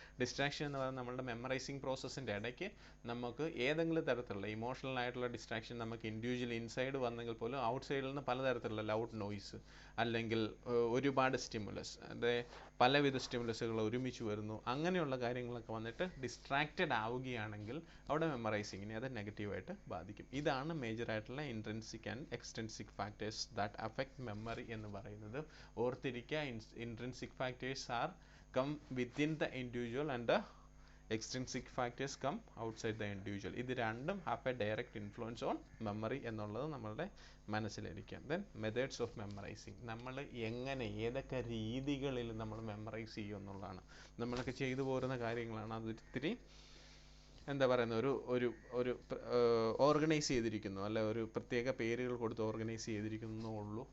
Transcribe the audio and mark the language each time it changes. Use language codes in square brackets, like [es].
[ml] Distraction എന്ന് പറയുന്നത് നമ്മളുടെ മെമ്മറൈസിങ് പ്രോസസ്സിൻ്റെ ഇടയ്ക്ക് നമുക്ക് ഏതെങ്കിലും തരത്തിലുള്ള ഇമോഷണൽ ആയിട്ടുള്ള ഡിസ്ട്രാക്ഷൻ നമുക്ക് ഇൻഡിവിജ്വൽ ഇൻസൈഡ് വന്നെങ്കിൽ പോലും ഔട്ട്സൈഡിൽ നിന്ന് പലതരത്തിലുള്ള ലൗഡ് നോയ്സ് അല്ലെങ്കിൽ ഒരുപാട് സ്റ്റിമുലസ്, അതായത് പലവിധ സ്റ്റിമുലസുകൾ ഒരുമിച്ച് വരുന്നു, അങ്ങനെയുള്ള കാര്യങ്ങളൊക്കെ വന്നിട്ട് ഡിസ്ട്രാക്റ്റഡ് ആവുകയാണെങ്കിൽ അവിടെ മെമ്മറൈസിങ്ങിനെ അത് നെഗറ്റീവായിട്ട് ബാധിക്കും. ഇതാണ് മേജറായിട്ടുള്ള intrinsic and extrinsic factors that affect memory എന്ന് പറയുന്നത്. ഓർത്തിരിക്കുക, [en] Intrinsic factors are come within the individual and the extrinsic factors come outside the individual. [ml] ഇത് രണ്ടും [en] have a direct influence on memory [ml] എന്നുള്ളത് നമ്മളുടെ മനസ്സിലിരിക്കാം. ദെൻ മെത്തേഡ്സ് ഓഫ് മെമ്മറൈസിങ്, നമ്മൾ എങ്ങനെ ഏതൊക്കെ രീതികളിൽ നമ്മൾ മെമ്മറൈസ് ചെയ്യും എന്നുള്ളതാണ്. നമ്മളൊക്കെ ചെയ്തു പോരുന്ന കാര്യങ്ങളാണ്. അത് ഇത്തിരി എന്താ പറയുന്നത്, ഒരു ഓർഗനൈസ് ചെയ്തിരിക്കുന്നു അല്ലെ, ഒരു പ്രത്യേക പേരുകൾ കൊടുത്ത് ഓർഗനൈസ് ചെയ്തിരിക്കുന്നേ ഉള്ളൂ.